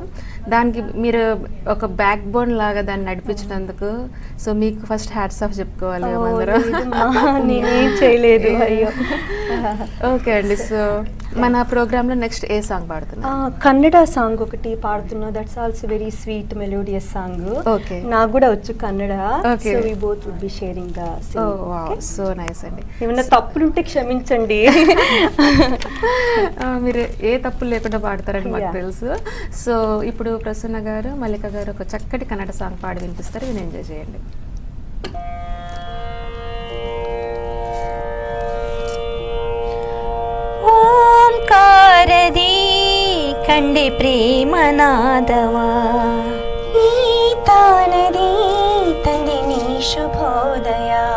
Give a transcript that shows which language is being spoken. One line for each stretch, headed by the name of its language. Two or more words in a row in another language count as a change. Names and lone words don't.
Telugu: దానికి మీరు ఒక
English: back bone
Telugu: లాగా దాన్ని నడిపించినందుకు సో మీకు ఫస్ట్
English: hats off
Telugu: చెప్పుకోవాలి. నేనేం చేయలేదు. అయ్యో. ఓకే అండి. సో మన ప్రోగ్రామ్ లో నెక్స్ట్ ఏ సాంగ్ పాడుతున్నా? కన్నడ సాంగ్ ఒకటి పాడుతున్నా.
English: that's also very sweet melodious song.
Telugu: ఓకే, నాకు కూడా వచ్చు కన్నడ. సో
English: we both would be sharing the sing.
Telugu: వావ్,
English: so nice
Telugu: అండి. ఏమైనా తప్పులుంటే క్షమించండి. మీరు ఏ తప్పులు లేకుండా పాడతారని మాకు తెలుసు. సో ఇప్పుడు ప్రసన్న గారు, మల్లిక గారు ఒక చక్కటి కన్నడ సాంగ్ పాడి వినిపిస్తారు. విని ఎంజాయ్ చేయండి.
Kannada: ಓಂಕಾರದಿ ಕಂಡೆ ಪ್ರೇಮನಾದವ ಈ ತಾನದಿ ತಂದೆ ನೀ ಶುಭೋದಯ